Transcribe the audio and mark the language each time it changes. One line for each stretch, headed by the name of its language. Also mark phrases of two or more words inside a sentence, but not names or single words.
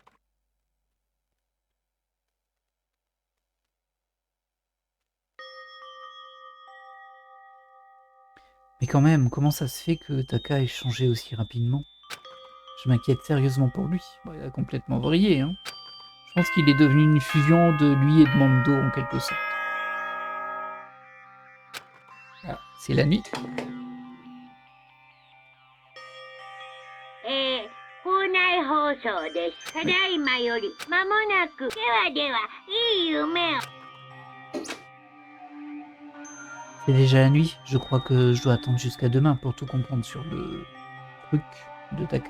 French: Mais quand même, comment ça se fait que Taka ait changé aussi rapidement? Je m'inquiète sérieusement pour lui. Bon, il a complètement vrillé, hein. Je pense qu'il est devenu une fusion de lui et de Mondo en quelque sorte. Ah, c'est la nuit.
Japanese: 校内放送です。ただいまより間もなく。ではでは、いい夢を。
French: C'est déjà la nuit, je crois que je dois attendre jusqu'à demain pour tout comprendre sur le truc de Taka.